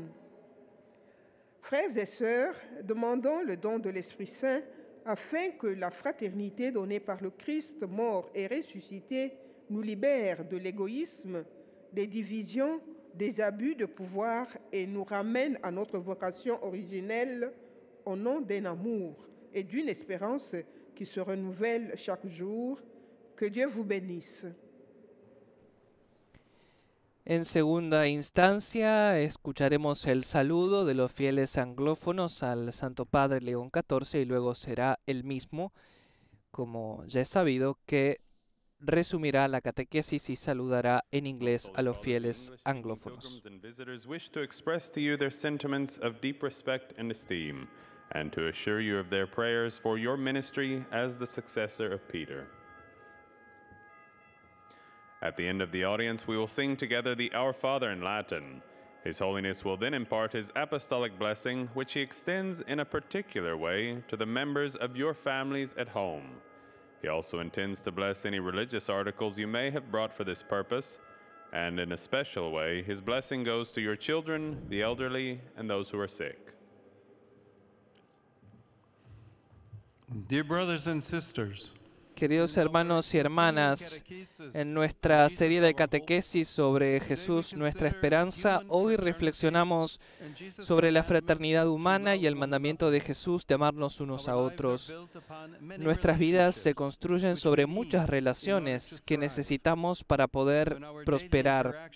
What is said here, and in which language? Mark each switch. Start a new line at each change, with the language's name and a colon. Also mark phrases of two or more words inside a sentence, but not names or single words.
French: Frères et sœurs, demandons le don de l'Esprit Saint afin que la fraternité donnée par le Christ mort et ressuscité nous libère de l'égoïsme, des divisions, des abus de pouvoir et nous ramène à notre vocation originelle au nom d'un amour et d'une espérance qui se renouvelle chaque jour. Que Dieu vous bénisse.
Spanish: En segunda instancia, escucharemos el saludo de los fieles anglófonos al Santo Padre León XIV y luego será él mismo, como ya es sabido, que resumirá la catequesis y saludará en inglés a los fieles anglófonos.
English: And to assure you of their prayers for your ministry as the successor of Peter. At the end of the audience, we will sing together the Our Father in Latin. His Holiness will then impart his apostolic blessing, which he extends in a particular way to the members of your families at home. He also intends to bless any religious articles you may have brought for this purpose, and in a special way, his blessing goes to your children, the elderly, and those who are sick. Dear brothers and sisters,
Spanish: Queridos hermanos y hermanas, en nuestra serie de catequesis sobre Jesús, nuestra esperanza, hoy reflexionamos sobre la fraternidad humana y el mandamiento de Jesús de amarnos unos a otros. Nuestras vidas se construyen sobre muchas relaciones que necesitamos para poder prosperar.